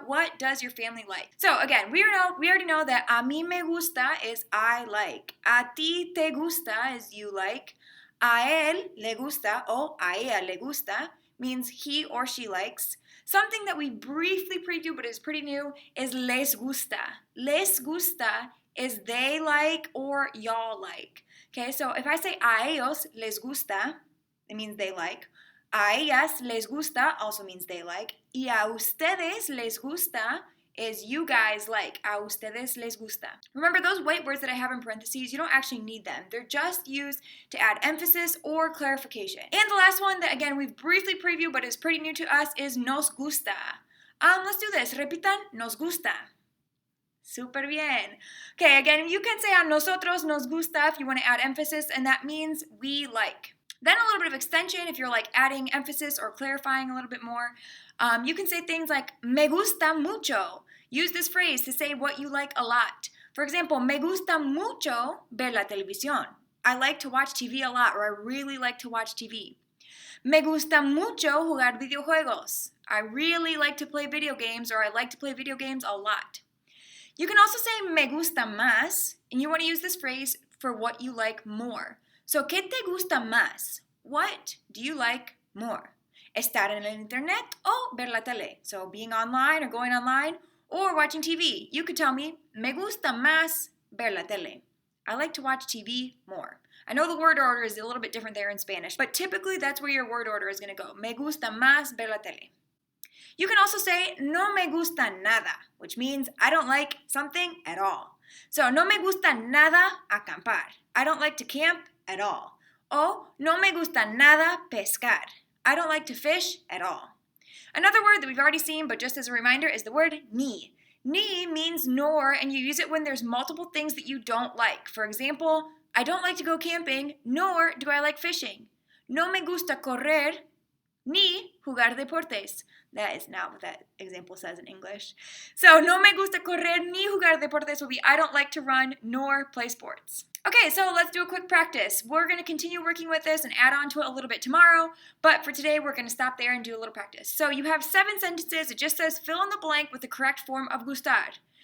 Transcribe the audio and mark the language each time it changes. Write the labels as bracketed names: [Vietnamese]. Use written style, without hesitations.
[English] What does your family like? So again, we already know that [Spanish] a mí me gusta [English] is I like. [Spanish] A ti te gusta [English] is you like. [Spanish] A él le gusta o a ella le gusta [English] means he or she likes. Something that we briefly preview but is pretty new is les gusta. Les gusta is they like or y'all like. Okay, so if I say [Spanish] a ellos les gusta, [English] it means they like. [Spanish] A ellas les gusta [English] also means they like. [Spanish] Y a ustedes les gusta [English] is you guys like. [Spanish] A ustedes les gusta. [English] Remember, those white words that I have in parentheses, you don't actually need them. They're just used to add emphasis or clarification. And the last one that, again, we've briefly previewed but is pretty new to us is nos gusta. Let's do this. [Spanish] Repitan, nos gusta. Super bien. [English] Okay, again, you can say [Spanish] a nosotros nos gusta [English] if you want to add emphasis, and that means we like. Then a little bit of extension if you're like adding emphasis or clarifying a little bit more. You can say things like [Spanish] me gusta mucho. [English] Use this phrase to say what you like a lot. For example, [Spanish] me gusta mucho ver la televisión. [English] I like to watch TV a lot, or I really like to watch TV. [Spanish] Me gusta mucho jugar videojuegos. [English] I really like to play video games, or I like to play video games a lot. You can also say [Spanish] me gusta más, [English] and you want to use this phrase for what you like more. So, [Spanish] ¿qué te gusta más? [English] What do you like more? [Spanish] Estar en el internet o ver la tele. [English] So, being online or going online or watching TV. You could tell me, [Spanish] me gusta más ver la tele. [English] I like to watch TV more. I know the word order is a little bit different there in Spanish, but typically that's where your word order is going to go. [Spanish] Me gusta más ver la tele. [English] You can also say, [Spanish] no me gusta nada, [English] which means I don't like something at all. [Spanish] So, no me gusta nada acampar. [English] I don't like to camp at all. [Spanish] O, no me gusta nada pescar. [English] I don't like to fish at all. Another word that we've already seen, but just as a reminder, is the word ni. Ni means nor, and you use it when there's multiple things that you don't like. For example, I don't like to go camping, nor do I like fishing. [Spanish] No me gusta correr, ni jugar deportes. [English] That is not what that example says in English. So, [Spanish] no me gusta correr ni jugar deportes [English] will be I don't like to run nor play sports. Okay, so let's do a quick practice. We're going to continue working with this and add on to it a little bit tomorrow, but for today we're going to stop there and do a little practice. So you have 7 sentences. It just says fill in the blank with the correct form of gustar.